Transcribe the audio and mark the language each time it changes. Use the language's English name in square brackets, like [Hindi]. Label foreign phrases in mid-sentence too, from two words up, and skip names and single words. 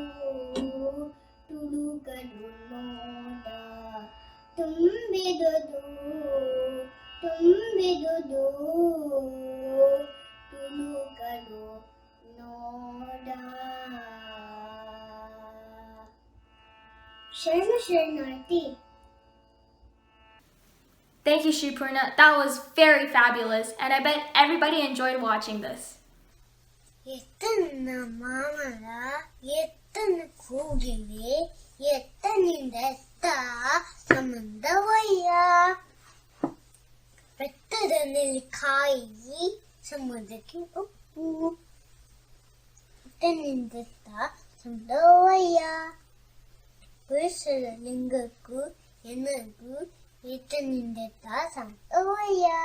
[Kannada] ತುಳುಕಡು ನೋಡ, ತುಂಬಿದುದು ತುಂಬಿದುದು ತುಳುಕಡು ನೋಡ. ಶರಣಾರ್ಥಿ. [English] Thank you, Shripurna. That was very fabulous, and I bet everybody enjoyed watching this. [Kannada] ಎತ್ತನ್ನ ಮಾಮರ ಎತ್ತನ ಕೂಗಿಲೆ, ಎತ್ತನಿಂದ ಎತ್ತ ಸಂಬಂಧವಯ್ಯ, ಬೆಟ್ಟದ ನೆಲ್ಲಿಕಾಯಿ ಸಮುದ್ರಕ್ಕೆ ಉಪ್ಪು ನಿಂದೆತ್ತ ಸಂಡವಯ್ಯ ಪುರುಷರ ಲಿಂಗಕ್ಕೂ ಎನಗೂ ನಿಂದೆತ್ತ ಸಂಡವಯ್ಯ.